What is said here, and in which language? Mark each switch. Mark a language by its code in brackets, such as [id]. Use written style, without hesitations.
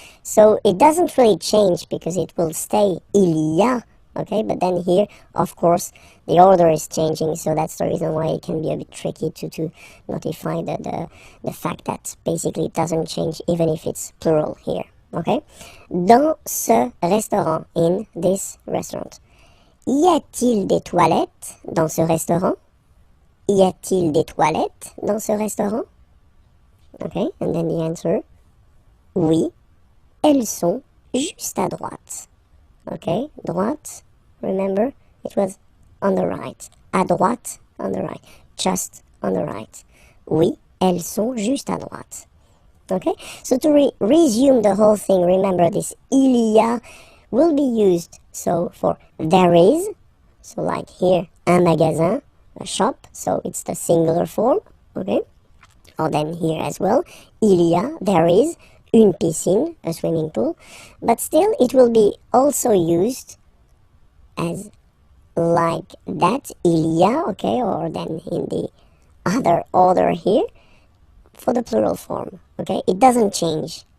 [en] So it doesn't really change because it will stay il y a, okay, but then here, of course, the order is changing, so that's the reason why it can be a bit tricky to notify the fact that basically it doesn't change even if it's plural here, okay. [fr] Dans ce restaurant, [en] in this restaurant. [fr] Y a-t-il des toilettes dans ce restaurant? Y a-t-il des toilettes dans ce restaurant? [en] Okay, and then the answer, [fr] oui, elles sont juste à droite. [en] Okay, droite, remember, it was on the right. [fr] À droite, [en] on the right. Just on the right. [fr] Oui, elles sont juste à droite. [en] Okay, so to resume the whole thing, remember this il y a will be used so for there is, so like here, [fr] un magasin, [en] a shop, so it's the singular form, okay? Or then here as well, il y a, there is, une piscine, a swimming pool, but still it will be also used as like that, il y a, okay, or then in the other order here, for the plural form, okay? It doesn't change.